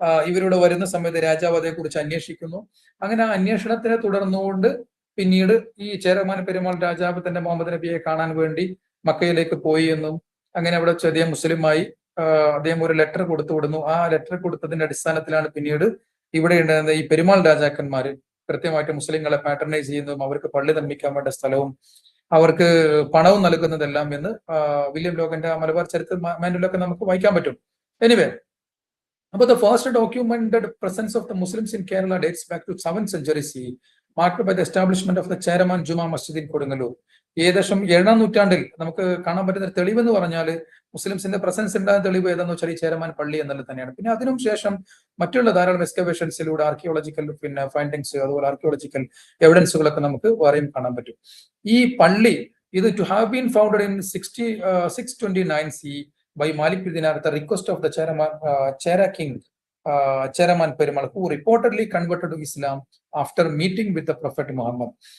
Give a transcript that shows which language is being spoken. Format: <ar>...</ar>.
<ml>ഇവരുടെ വരുന്ന സമയത്ത് രാജാവ് അതേക്കുറിച്ച് അന്വേഷിക്കുന്നു. അങ്ങനെ ആ അന്വേഷണത്തിനെ തുടർന്നുകൊണ്ട് പിന്നീട് ഈ ചേരമാൻ പെരുമാൾ രാജാവ് തന്നെ മുഹമ്മദ് നബിയെ കാണാൻ വേണ്ടി മക്കയിലേക്ക് പോയി എന്നും അങ്ങനെ അവിടെ അദ്ദേഹം മുസ്ലിമായി അദ്ദേഹം ഒരു ലെറ്റർ കൊടുത്തു വിടുന്നു. ആ ലെറ്റർ കൊടുത്തതിന്റെ അടിസ്ഥാനത്തിലാണ് പിന്നീട് ഇവിടെ ഉണ്ടായിരുന്ന ഈ പെരുമാൾ രാജാക്കന്മാര് കൃത്യമായിട്ട് മുസ്ലിങ്ങളെ പാറ്റർനൈസ് ചെയ്യുന്നതും അവർക്ക് പള്ളി നിർമ്മിക്കാൻ വേണ്ട സ്ഥലവും അവർക്ക് പണവും നൽകുന്നതെല്ലാം എന്ന് വില്യം ലോഗന്റെ മലബാർ ചരിത്ര മാനുവലൊക്കെ നമുക്ക് വായിക്കാൻ പറ്റും.</ml> <en>Anyway, but the first documented presence of the Muslims in Kerala dates back to 7th century CE, marked by the establishment of the Cheraman Juma Masjid in Kodungalur.</en> <ml>ഏകദേശം 7-ാം നൂറ്റാണ്ടിൽ നമുക്ക് കാണാൻ പറ്റുന്ന തെളിവ് എന്ന് പറഞ്ഞാൽ മുസ്ലിംസിന്റെ പ്രസൻസ് ഉണ്ടാകുന്ന തെളിവ് ഏതാന്ന് വെച്ചാൽ ഈ ചേരമാൻ പള്ളി എന്നുള്ളത് തന്നെയാണ്. പിന്നെ അതിനും ശേഷം മറ്റുള്ള ധാരാളം എക്സ്കവേഷൻസിലൂടെ ആർക്കിയോളജിക്കൽ പിന്നെ ഫൈൻഡിങ്സ് അതുപോലെ ആർക്കിയോളജിക്കൽ എവിഡൻസുകളൊക്കെ നമുക്ക് വേറെയും കാണാൻ പറ്റും. ഈ പള്ളി ഇത്</ml> <en>To have been founded in 629 CE by Malik bin Dinar at the request of the Chera king, Cheraman Perumal, who reportedly converted to Islam after meeting with the Prophet Muhammad.</en>